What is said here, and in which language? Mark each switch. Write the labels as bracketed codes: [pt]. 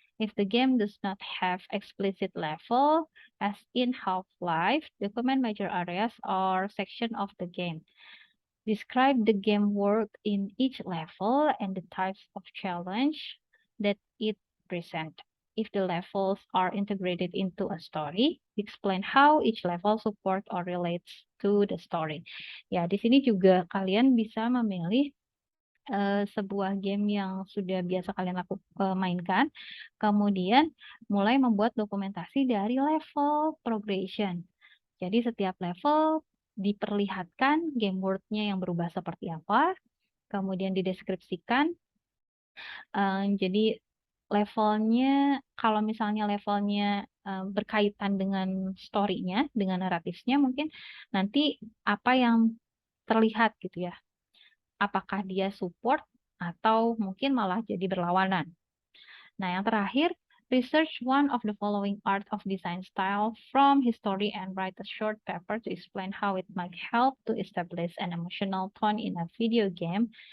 [en] If the game does not have explicit level, as in Half-Life, document major areas or section of the game. Describe the game world in each level and the types of challenge that it presents. If the levels are integrated into a story, explain how each level support or relates to the story. [id] Ya, di sini juga kalian bisa memilih sebuah game yang sudah biasa kalian mainkan, kemudian mulai membuat dokumentasi dari level progression. Jadi setiap level diperlihatkan game world-nya yang berubah seperti apa, kemudian dideskripsikan. Jadi levelnya, kalau misalnya levelnya berkaitan dengan story-nya, dengan naratifnya, mungkin nanti apa yang terlihat gitu ya. Apakah dia support atau mungkin malah jadi berlawanan. Nah, yang terakhir, [en] research one of the following art of design style from history and write a short paper to explain how it might help to establish an emotional tone in a video game.